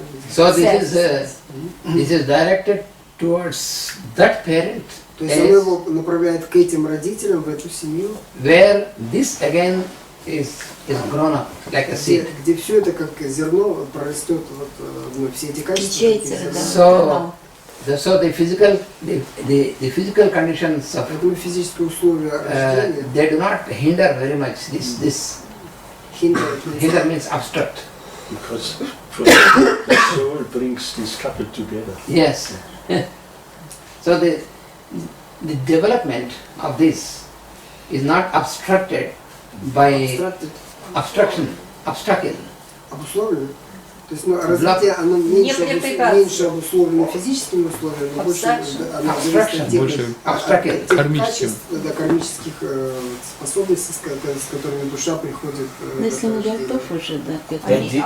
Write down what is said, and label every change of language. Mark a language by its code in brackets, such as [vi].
[en] So this is directed towards that parent, [ru] То есть он его направляет к этим родителям, в эту семью, [en] where this again is grown up like a seed. [ru] где все это как зерно прорастет, все эти качества. [en] So the physical conditions of [ru] Поэтому физические условия рождения, [en] they do not hinder very much. This hinder means obstruct. Because the soul brings this couple together. Yes. So the development of this is not obstructed by obstructed. [ru] обусловлено. То есть развитие оно меньше обусловлено физическими условиями, но больше оно зависит от тех качеств, кармических способностей, с которыми душа приходит Но если он готов уже, да, к этому.